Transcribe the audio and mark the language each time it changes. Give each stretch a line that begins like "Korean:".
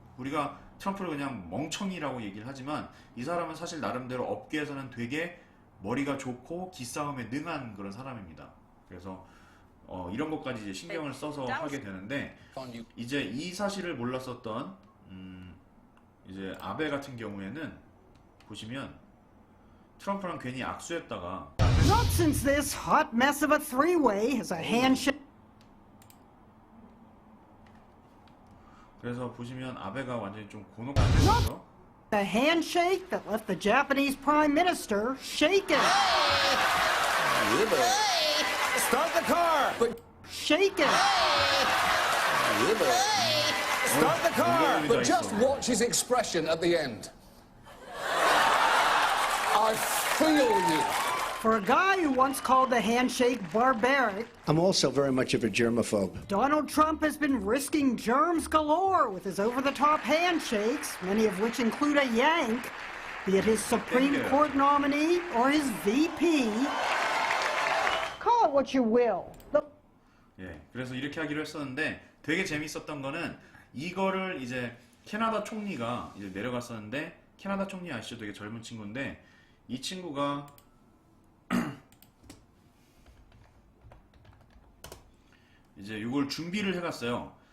Korean: 우리가 트럼프를 그냥 멍청이라고 얘기를 하지만 이 사람은 사실 나름대로 업계에서는 되게 머리가 좋고 기싸움에 능한 그런 사람입니다. 그래서 이런 것까지 이제 신경을 써서 하게 되는데 이제 이 사실을 몰랐었던 이제 아베 같은 경우에는 보시면 트럼프랑 괜히 악수했다가
English: Not since this hot mess of a three-way has a handshake.
Korean: 그래서 보시면 아베가 완전히 좀 곤혹해서
English: A handshake that left the Japanese Prime Minister shaken. Start the car! But Shaken. start the car! But But just watch his expression at the end. I feel you. For a guy who once called the handshake barbaric, I'm also very much of a germaphobe. Donald Trump has been risking germs galore with his over-the-top handshakes, many of which include a yank, be it his Supreme Court nominee or his VP. Call it what you will.
Korean: 예, 그래서 이렇게 하기로 했었는데 되게 재밌었던 거는 이거를 이제 캐나다 총리가 이제 내려갔었는데 캐나다 총리 아시죠? 되게 젊은 친구인데 이 친구가 이제 이걸 준비를 해갔어요.